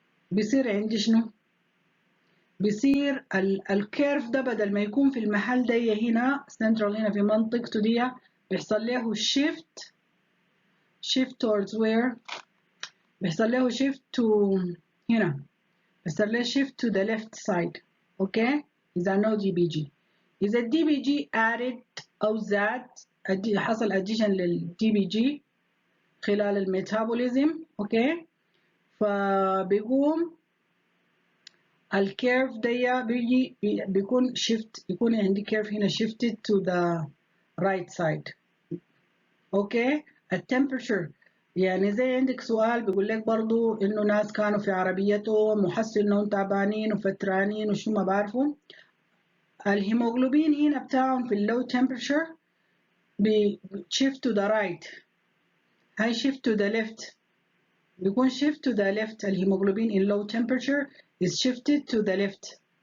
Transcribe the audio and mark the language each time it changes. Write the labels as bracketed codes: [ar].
[ar] بيصير عندي شنو؟ بيصير الكيرف ده بدل ما يكون في المحل ده هنا سنترال هنا في منطقته دي، بيحصل له [en] shift towards where؟ [ar] بيحصل له shift to هنا، بيحصل له [en] shift to the left side. [ar] اوكي إذا [en] no DBG. [ar] إذا الدي بي جي added أو زاد، حصل addition للدي بي جي خلال الميتابوليزم، اوكي، فبيقوم الكيرف ده بيجي بيكون شيفت، يكون عندي كيرف هنا [en] shifted to the right side. [ar] اوكي التمبريتشر، يعني زي عندك سؤال بيقول لك برضو انه ناس كانوا في عربيتهم وحسوا انهم تعبانين وفترانين وشو ما بعرفوا، الهيموغلوبين هنا بتاعهم في اللو تمبريتشر [en] shift to the right، [ar] هاي [en] shift to the left، [ar] بيكون shift to the left. [en] الهيموغلوبين in low temperature is shifted to the left.